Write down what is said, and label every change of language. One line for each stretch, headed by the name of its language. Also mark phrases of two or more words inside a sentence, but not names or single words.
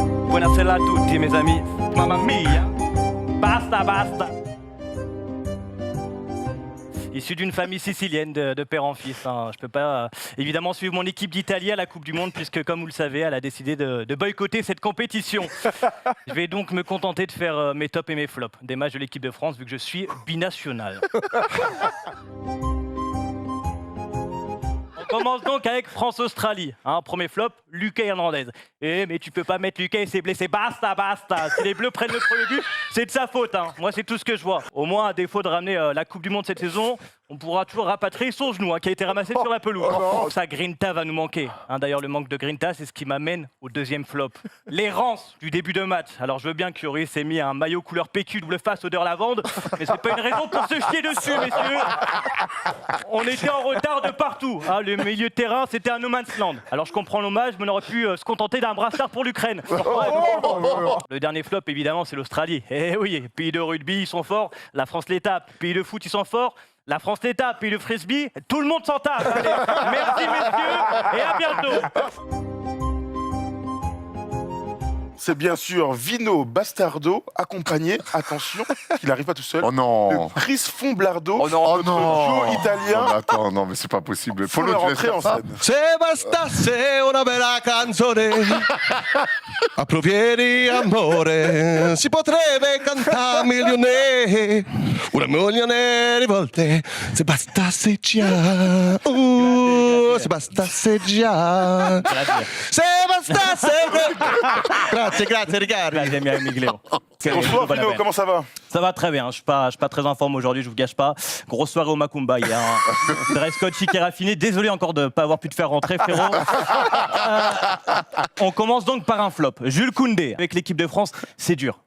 Italian: Buonasera a tutti,
French: mes amis.
Italian: Mamma mia. Basta, basta.
French: Issu d'une famille sicilienne de père en fils. Hein. Je ne peux pas évidemment suivre mon équipe d'Italie à la Coupe du Monde puisque, comme vous le savez, elle a décidé de boycotter cette compétition. Je vais donc me contenter de faire mes tops et mes flops des matchs de l'équipe de France vu que je suis binational. On commence donc avec France-Australie. Hein, premier flop, Lucas Hernandez. Mais tu peux pas mettre Lucas, il s'est blessé.
Italian: Basta, basta.
French: Si les Bleus prennent le premier but, c'est de sa faute. Hein. Moi, c'est tout ce que je vois. Au moins, à défaut de ramener la Coupe du Monde cette saison, on pourra toujours rapatrier son genou qui a été ramassé sur la pelouse. Ça, Grinta va nous manquer. Hein, d'ailleurs, le manque de Grinta, c'est ce qui m'amène au deuxième flop. L'errance du début de match. Alors, je veux bien que Lloris ait mis un maillot couleur PQ double face odeur lavande, mais c'est pas une raison pour se chier dessus, messieurs. On était en retard de partout. Hein, le milieu de terrain, c'était un
English: no man's land.
French: Alors, je comprends l'hommage, mais on aurait pu se contenter d'un brassard pour l'Ukraine. Le dernier flop, évidemment, c'est l'Australie. Eh oui, pays de rugby, ils sont forts. La France les tape. Pays de foot, ils sont forts. La France les tape. Pays de frisbee, tout le monde s'en tape. Allez, merci, messieurs, et à bientôt. C'est bien sûr Vino Bastardo, accompagné, attention, qu'il n'arrive pas tout seul, Oh non. de Chris Fomblardo, Oh non, notre non. duo italien. Non, mais attends, non, mais c'est pas possible. Pour Polo, la tu laisses rentrée en faire ça scène.
Italian: Se bastasse una bella canzone a provieri amore si potrebbe cantare milione una milione di volte se bastasse già se bastasse già se bastasse grazie Riccardo.
French: Bonsoir Vino, comment ça va? Ça va très bien, je suis pas très en forme aujourd'hui, je vous gâche pas. Grosse soirée au Macumba hier. Hein. Dress code chic et raffiné. Désolé encore de ne pas avoir pu te faire rentrer, frérot. On commence donc par un flop. Jules Koundé, avec l'équipe de France, c'est dur.